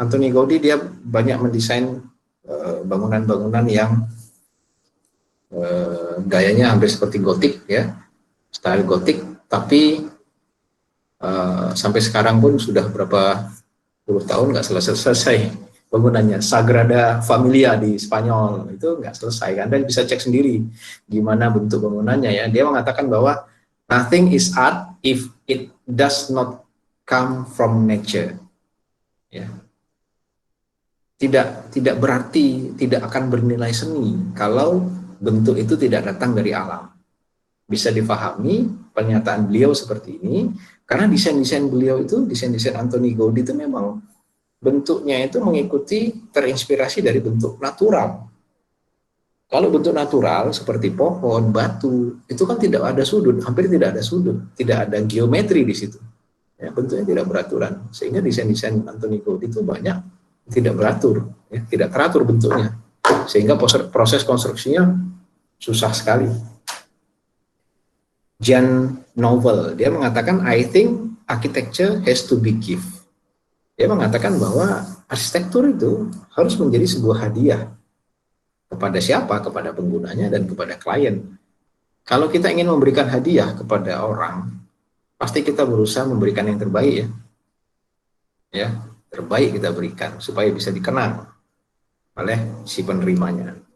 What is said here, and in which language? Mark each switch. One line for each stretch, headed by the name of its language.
Indonesian: Antoni Gaudi dia banyak mendesain bangunan-bangunan yang gayanya hampir seperti gotik, ya, style gotik, tapi sampai sekarang pun sudah berapa puluh tahun nggak selesai bangunannya. Sagrada Familia di Spanyol itu nggak selesai, kan? Anda bisa cek sendiri gimana bentuk bangunannya, ya. Dia mengatakan bahwa
English: nothing is art if it does not come from nature.
Indonesian: Ya. Tidak berarti tidak akan bernilai seni kalau bentuk itu tidak datang dari alam. Bisa difahami pernyataan beliau seperti ini karena desain-desain beliau itu, desain-desain Antoni Gaudi itu memang bentuknya itu mengikuti, terinspirasi dari bentuk natural. Kalau bentuk natural seperti pohon, batu, itu kan tidak ada sudut, hampir tidak ada sudut, tidak ada geometri di situ. Ya, bentuknya tidak beraturan, sehingga desain-desain Antoni Gaudi itu banyak tidak beratur, ya, tidak teratur bentuknya, sehingga proses konstruksinya susah sekali. Jean Nouvel, dia mengatakan
English: I think architecture has to be gift.
Indonesian: Dia mengatakan bahwa arsitektur itu harus menjadi sebuah hadiah kepada siapa? Kepada penggunanya dan kepada klien. Kalau kita ingin memberikan hadiah kepada orang, pasti kita berusaha memberikan yang terbaik, ya. Ya, terbaik kita berikan supaya bisa dikenang oleh si penerimanya.